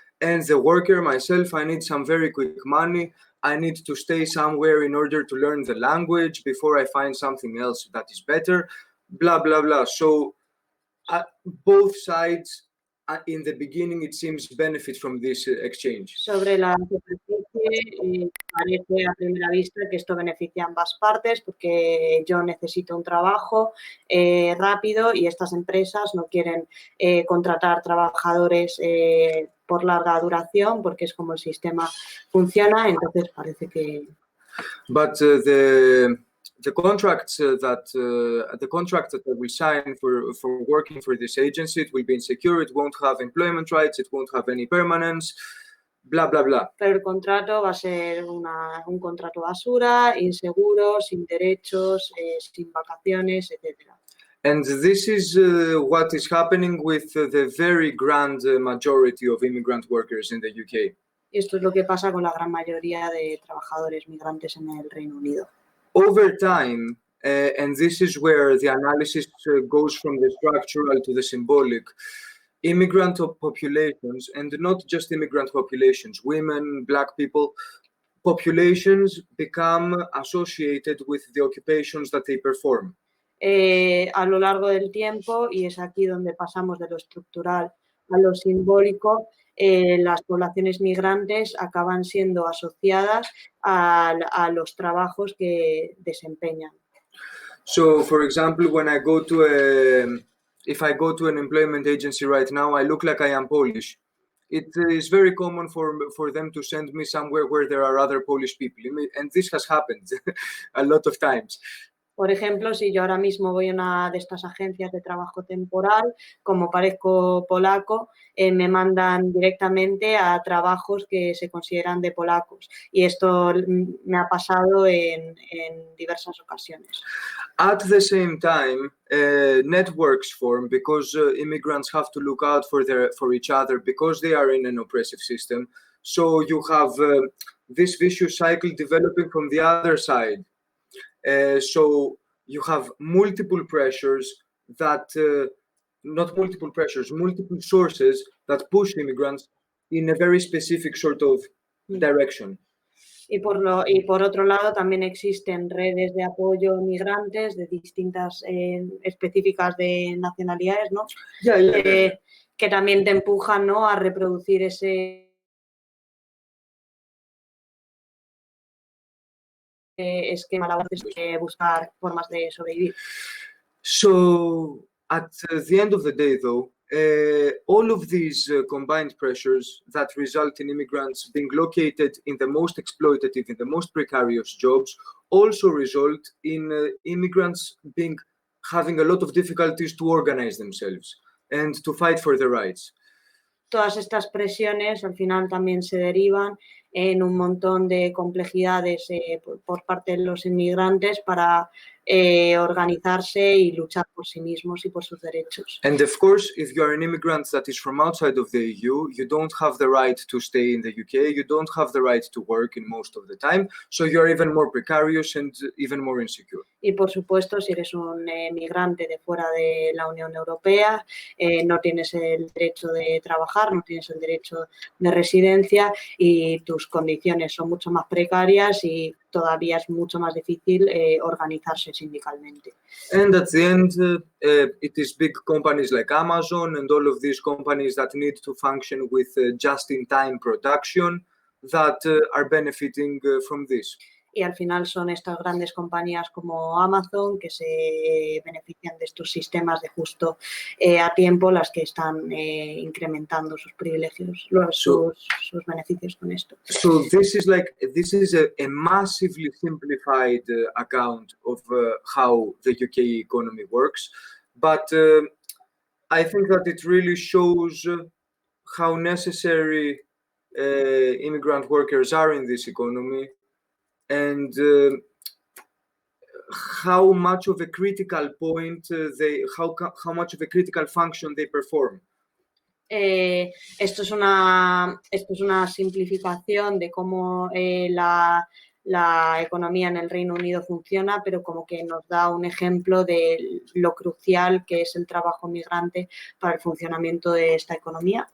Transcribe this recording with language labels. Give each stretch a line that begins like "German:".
English: And the worker, myself, I need some very quick money. I need to stay somewhere in order to learn the language before I find something else that is better, blah, blah, blah. So both sides in the beginning it seems benefit from this exchange.
Spanish: Sobre la superficie, parece a primera vista que esto beneficia a ambas partes porque yo necesito un trabajo rápido y estas empresas no quieren contratar trabajadores por larga duración porque es como el sistema funciona, entonces parece que...
English: But the contracts that we sign for working for this agency, it will be insecure, it won't have employment rights, it won't have any permanence, blah, blah, blah.
Spanish: Pero el contrato va a ser un contrato basura, inseguro, sin derechos, sin vacaciones, etc.
English: And this is what is happening with the very grand majority of immigrant workers in the UK.
Spanish: Esto es lo que pasa con la gran mayoría de trabajadores migrantes en el Reino Unido.
English: Over time, and this is where the analysis goes from the structural to the symbolic, immigrant populations, and not just immigrant populations, women, black people, populations become associated with the occupations that they perform.
Spanish: A lo largo del tiempo, y es aquí donde pasamos de lo estructural a lo simbólico, las poblaciones migrantes acaban siendo asociadas a los trabajos que desempeñan.
English: So, for example, when I go to if I go to an employment agency right now, I look like I am Polish. It is very common for them to send me somewhere where there are other Polish people, and this has happened a lot of times.
Spanish: Por ejemplo, si yo ahora mismo voy a una de estas agencias de trabajo temporal, como parezco polaco, me mandan directamente a trabajos que se consideran de polacos. Y esto me ha pasado en diversas ocasiones.
English: At the same time, networks form because immigrants have to look out for each other because they are in an oppressive system. So you have this vicious cycle developing from the other side. So you have multiple pressures that, multiple sources that push immigrants in a very specific sort of direction.
Spanish: Y por otro lado también existen redes de apoyo migrantes de distintas específicas de nacionalidades, ¿no? Que también te empujan, ¿no?, a reproducir ese esquema laboral de buscar formas de sobrevivir.
English: So at the end of the day, though, all of these combined pressures that result in immigrants being located in the most exploitative, in the most precarious jobs, also result in immigrants having a lot of difficulties to organize themselves and to fight for their rights.
Spanish: Todas estas presiones al final también se derivan en un montón de complejidades por parte de los inmigrantes para organizarse y luchar por sí mismos y por sus derechos.
English: And of course, if you are an immigrant that is from outside of the EU, you don't have the right to stay in the UK, you don't have the right to work in most of the time, so you are even more precarious and even more insecure.
Spanish: Y por supuesto, si eres un migrante de fuera de la Unión Europea, no tienes el derecho de trabajar, no tienes el derecho de residencia y tus condiciones son mucho más precarias y todavía es mucho más difícil organizarse sindicalmente.
English: And at the end, it is big companies like Amazon and all of these companies that need to function with just-in-time production that are benefiting from this.
Spanish: Y al final son estas grandes compañías como Amazon que se benefician de estos sistemas de justo a tiempo, las que están incrementando sus privilegios, sus beneficios con esto.
English: So this is a massively simplified account of how the UK economy works, but I think that it really shows how necessary immigrant workers are in this economy. And how much of a critical point how much of a critical function they perform.
Spanish: Esto es una simplificación de cómo la economía en el Reino Unido funciona, pero como que nos da un ejemplo de lo crucial que es el trabajo migrante para el funcionamiento de esta economía.